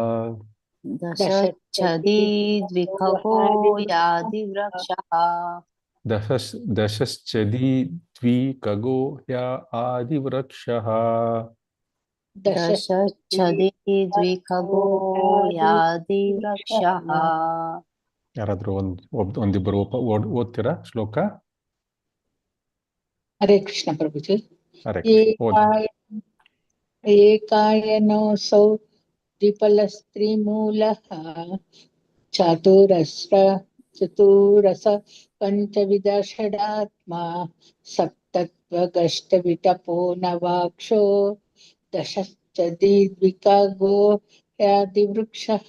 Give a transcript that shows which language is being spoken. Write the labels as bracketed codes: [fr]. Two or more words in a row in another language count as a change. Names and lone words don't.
[sa] ದಶಚ್ಛದಿ ದ್ವಿಖಗೋ ಯಾದಿವೃಕ್ಷಃ ದಶಶ್ಚದಿ ದ್ವಿಖಗೋ ಹ್ಯ ಆದಿವೃಕ್ಷಃ ದಶಚ್ಛದಿ ದ್ವಿಖಗೋ ಯಾದಿವೃಕ್ಷಃ. [kn] ಯಾರಾದ್ರೂ ಒಂದಿಬ್ಬರು ಓದ್ತೀರಾ ಶ್ಲೋಕ? ಹರೇ ಕೃಷ್ಣ ಪ್ರಭುಜಿ. ಹರೇ ಕೃಷ್ಣ. ಓದಿ. [sa] ಏಕಾಯನೋऽಸೌ ದ್ವಿಫಲಸ್ತ್ರಿಮೂಲಃ ಚತುರಸ ಪಂಚವಿಧ ಷಡಾತ್ಮ ಸಪ್ತತ್ವಗಷ್ಟವಿಟಪೋ ನವಾಕ್ಷೋ ದಶಶ್ಚದಿ ದ್ವಿಖಗೋ ಯಾದಿವೃಕ್ಷಃ.